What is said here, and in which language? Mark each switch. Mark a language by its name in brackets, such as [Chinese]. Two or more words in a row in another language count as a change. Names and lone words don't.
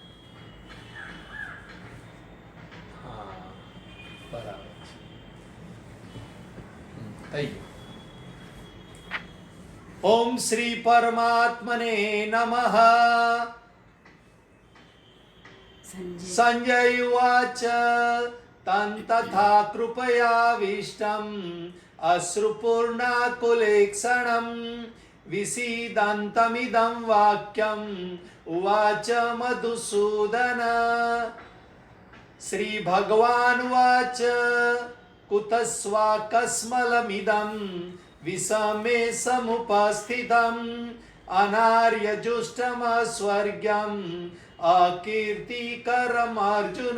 [Gujarati] હા, બરાબર છે, થઈ ગયું. ઓમ શ્રી પરમાત્મને નમઃ. [Sanskrit] संजय उवाच तं तथा कृपयाविष्टम् अश्रुपूर्णाकुलेक्षणं विषीदन्तमिदं वाक्यम् उवाच मधुसूदन. श्रीभगवानुवाच कुतस्वाकस्मलमिदं विषमे समुपस्थितम् अनार्यजुष्टमस्वर्ग्यम् अकीर्तिकरमर्जुन.